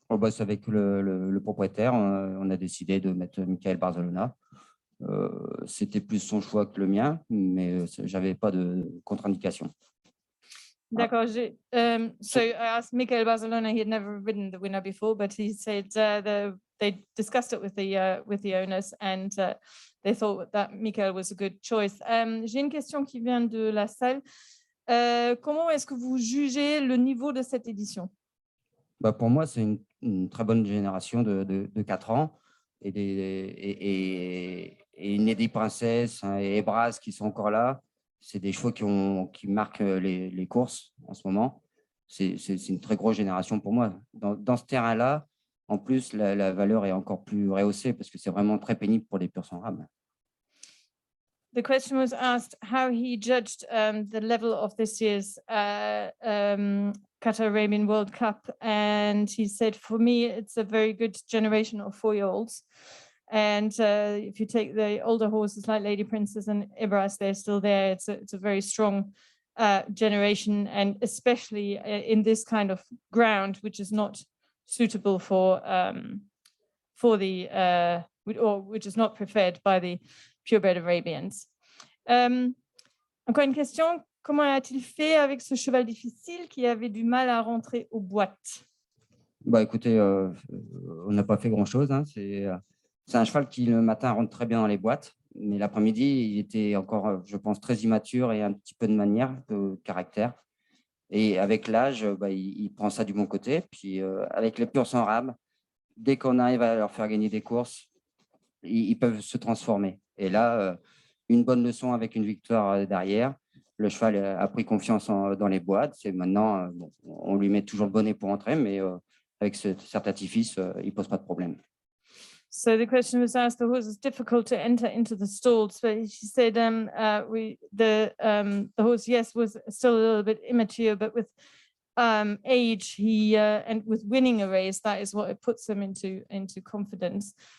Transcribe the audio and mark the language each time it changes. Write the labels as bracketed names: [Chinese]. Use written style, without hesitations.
[French] C'est avec le propriétaire, on a décidé de mettre Michael Barzalona. C'était plus son choix que le mien, mais j'avais pas de contre-indication. D'accord. [English] So I asked Michael Barzalona, he had never ridden the winner before, but he said they discussed it with the owners and they thought that Michael was a good choice. [French] J'ai une question qui vient de la salle. Comment est-ce que vous jugez le niveau de cette édition? Pour moi, c'est une très bonne génération de 4 ans et une Lady Princess et Ebras qui sont encore là. C'est des chevaux qui marquent les courses en ce moment. C'est une très grosse génération pour moi. Dans ce terrain-là, en plus, la valeur est encore plus rehaussée parce que c'est vraiment très pénible pour les purs sans rame. [English] The question was asked how he judged the level of this year's Qatar Arabian World Cup. And he said, for me, it's a very good generation of 4-year-olds. And if you take the older horses like Lady Princess and Ibras, they're still there. It's a very strong generation, and especially in this kind of ground, which is not suitable for the or which is not preferred by the purebred Arabians. [French] Encore une question, comment a-t-il fait avec ce cheval difficile qui avait du mal à rentrer aux boîtes? Écoutez, on n'a pas fait grand-chose, hein. C'est un cheval qui, le matin, rentre très bien dans les boîtes, mais l'après-midi, il était encore, je pense, très immature et un petit peu de manière, de caractère. Et avec l'âge, il prend ça du bon côté. Puis, avec les purs sans rame, dès qu'on arrive à leur faire gagner des courses, ils peuvent se transformer. Et là, une bonne leçon avec une victoire derrière. Le cheval a pris confiance dans les boîtes. C'est maintenant, on lui met toujours le bonnet pour entrer, mais avec cet artifice, il ne pose pas de problème. [English] So the question was asked, the horse is difficult to enter into the stalls, but she said the horse, yes, was still a little bit immature, but with age, he and with winning a race, that is what it puts him into confidence.